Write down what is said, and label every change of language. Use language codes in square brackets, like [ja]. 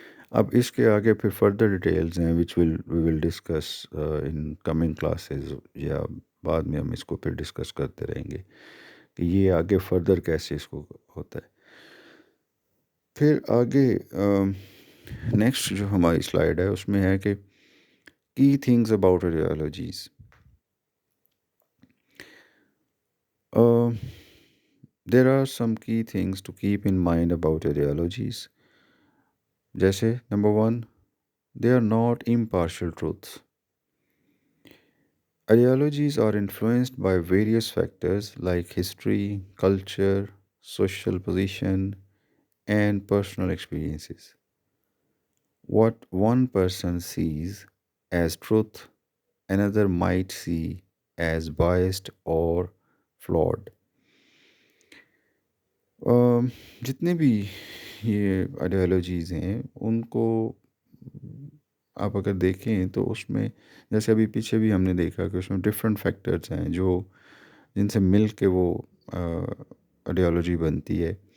[ur] اب اس کے آگے پھر فردر ڈیٹیلز ہیں [en] which we will discuss in coming classes, [ur] یا بعد میں ہم اس کو پھر ڈسکس کرتے رہیں گے کہ یہ آگے فردر کیسے اس کو ہوتا ہے. پھر آگے نیکسٹ جو ہماری سلائیڈ ہے اس میں ہے کہ [en] Key things about ideologies. There are some key things to keep in mind about ideologies. [ur] جیسے number 1، [en] they are not impartial truths. Ideologies are influenced by various factors like history, culture, social position, and personal experiences. What one person sees as truth, another might see as biased or flawed. [ur] جتنے بھی یہ ideologies ہیں ان کو آپ اگر دیکھیں تو اس میں جیسے ابھی پیچھے بھی ہم نے دیکھا کہ اس میں ڈفرینٹ فیکٹرز ہیں جن سے مل کے وہ آئیڈیالوجی بنتی ہے.